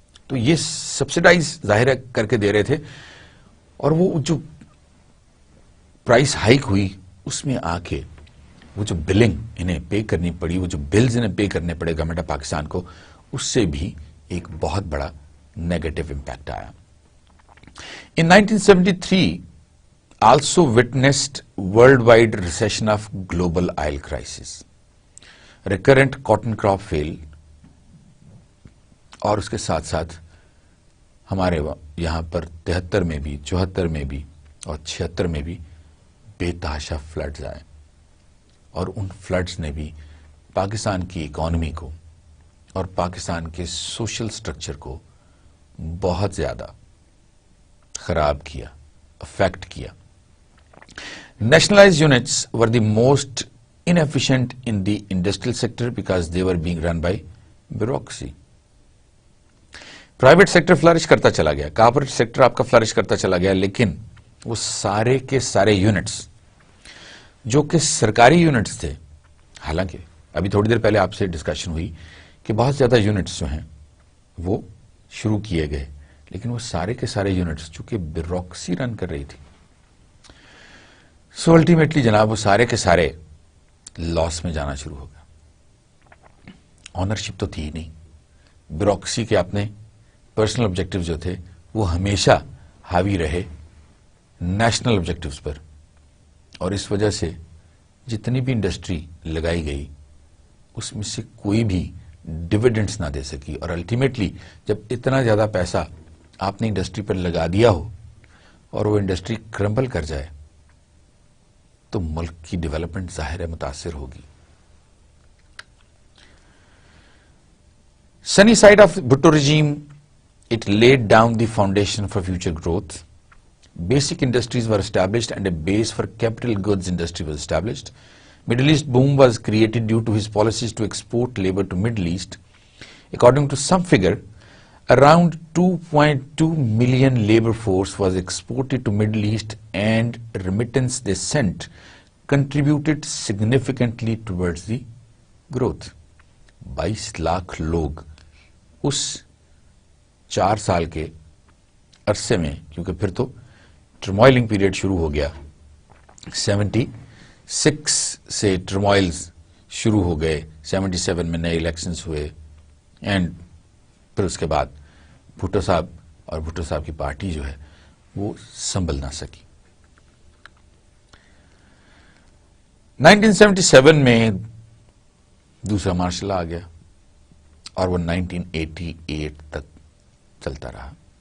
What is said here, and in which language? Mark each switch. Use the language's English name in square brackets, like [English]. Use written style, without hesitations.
[Urdu] تو یہ سبسڈائز ظاہر کر کے دے رہے تھے، اور وہ جو پرائس ہائک ہوئی اس میں آ کے وہ جو بلنگ انہیں پے کرنی پڑی، وہ جو بلز انہیں پے کرنے پڑے گورنمنٹ آف پاکستان کو، اس سے بھی ایک بہت بڑا نیگیٹو امپیکٹ آیا. [English] In 1973 also witnessed worldwide recession of global oil crisis. Recurrent cotton crop fail [Urdu] اور اس کے ساتھ ساتھ ہمارے یہاں پر 73 میں بھی، 74 میں بھی اور 76 میں بھی بے تحاشا فلڈز آئے، اور ان فلڈز نے بھی پاکستان کی اکانومی کو اور پاکستان کے سوشل سٹرکچر کو بہت زیادہ خراب کیا، افیکٹ کیا. [English] Nationalise units were the most inefficient in the industrial sector because they were being run by bureaucracy. [Urdu] Private sector flourish کرتا چلا گیا، کارپوریٹ سیکٹر آپ کا فلرش کرتا چلا گیا، لیکن وہ سارے کے سارے یونٹس جو کہ سرکاری یونٹس تھے، حالانکہ ابھی تھوڑی دیر پہلے آپ سے ڈسکشن ہوئی کہ بہت زیادہ یونٹس جو ہیں وہ شروع کیے گئے، لیکن وہ سارے کے سارے یونٹس چونکہ بیوروکریسی رن کر رہی تھی، سو الٹیمیٹلی جناب وہ سارے کے سارے لاس میں جانا شروع ہو گیا. آنرشپ تو تھی ہی نہیں، بیوروکریسی کے اپنے پرسنل آبجیکٹو جو تھے وہ ہمیشہ حاوی رہے نیشنل آبجیکٹوز پر، اور اس وجہ سے جتنی بھی انڈسٹری لگائی گئی اس میں سے کوئی بھی ڈویڈنڈس نہ دے سکی. اور الٹیمیٹلی جب اتنا زیادہ پیسہ آپ نے انڈسٹری پر لگا دیا ہو اور وہ انڈسٹری کرمبل کر جائے تو ملک کی ڈیولپمنٹ ظاہر ہے متاثر ہوگی. [English] Sunny side of Bhutto regime, it laid down the foundation for future growth. Basic industries were established and a base for capital goods industry was established. Middle East boom was created due to his policies to export labor to Middle East. According to some figure, around 2.2 million labor force was exported to Middle East, and remittance they sent contributed significantly towards the growth. [Urdu] 22 lakh لوگ اس 4 سال کے عرصے میں، کیونکہ پھر تو ٹرموائلنگ period شروع ہو گیا، 76 سے ٹرموائلز شروع ہو گئے، 77 میں نئے الیکشنز ہوئے، اینڈ پھر اس کے بعد بھٹو صاحب اور بھٹو صاحب کی پارٹی جو ہے وہ سنبھل نہ سکی۔ 1977 میں دوسرا مارشل آ گیا اور وہ 1988 تک چلتا رہا۔